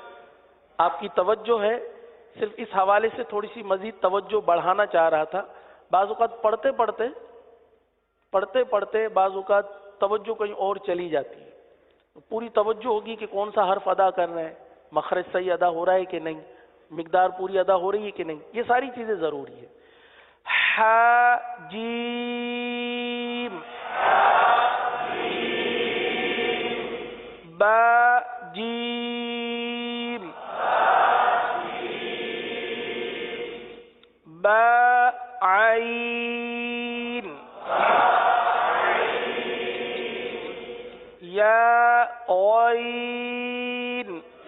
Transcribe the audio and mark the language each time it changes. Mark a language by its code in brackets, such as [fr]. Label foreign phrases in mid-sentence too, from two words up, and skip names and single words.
[ur] آپ کی توجہ ہے, صرف اس حوالے سے تھوڑی سی مزید توجہ بڑھانا چاہ رہا تھا. بعض اوقات پڑھتے پڑھتے بعض اوقات توجہ کہیں اور چلی جاتی ہے، تو پوری توجہ ہوگی کہ کون سا حرف ادا کر رہے ہیں، مخرج صحیح ادا ہو رہا ہے کہ نہیں، مقدار پوری ادا ہو رہی ہے کہ نہیں، یہ ساری چیزیں ضروری ہے. ح جیم با جیم با عین یا عین